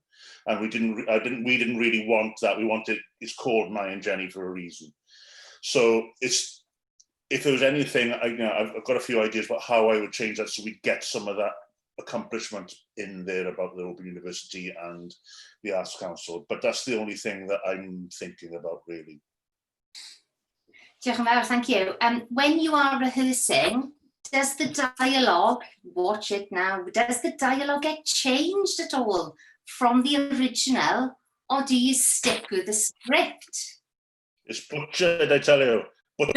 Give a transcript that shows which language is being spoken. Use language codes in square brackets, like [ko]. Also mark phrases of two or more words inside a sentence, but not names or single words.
[en] And we didn't really want that. We wanted, it's called Nye and Jennie for a reason. So if there was anything, I've got a few ideas about how I would change that so we get some of that accomplishment in there about the Open University and the Arts Council. But that's the only thing that I'm thinking about, really. [cy] Diolch yn fawr, [en] thank you. When you are rehearsing, does the dialogue, watch it now, does the dialogue get changed at all from the original, or do you stick with the script? It's butchered, I tell you. Butchered.